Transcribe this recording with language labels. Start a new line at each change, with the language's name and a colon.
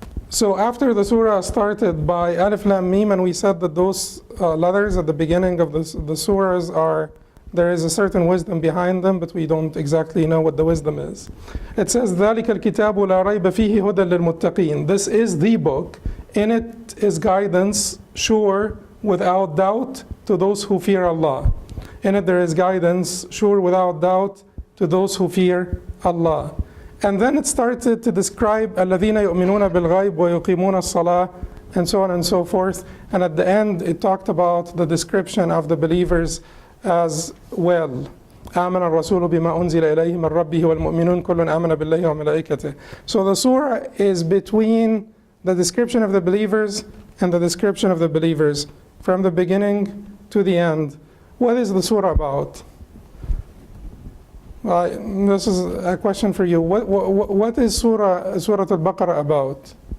English: So after the surah started by Alif Lam Mim, and we said that those letters at the beginning of the surahs there is a certain wisdom behind them, but we don't exactly know what the wisdom is. It says,
Arabic: ذَلِكَ الْكِتَابُ لَا رَيْبَ فِيهِ هُدًى لِلْمُتَّقِينَ.
English: This is the book. In it is guidance, sure, without doubt, to those who fear Allah. In it there is guidance, sure, without doubt, to those who fear Allah. And then it started to describe
Arabic: الَّذِينَ يُؤْمِنُونَ بِالْغَيْبِ وَيُقِيمُونَ الصَّلَاةَ,
English: and so on and so forth. And at the end it talked about the description of the believers as well.
Arabic: آمن الرسول بما أنزل إليه من ربه والمؤمنون كل آمن بالله وملائكته.
English: So the surah is between the description of the believers and the description of the believers from the beginning to the end. What is the surah about? This is a question for you. What is Surah Al-Baqarah about?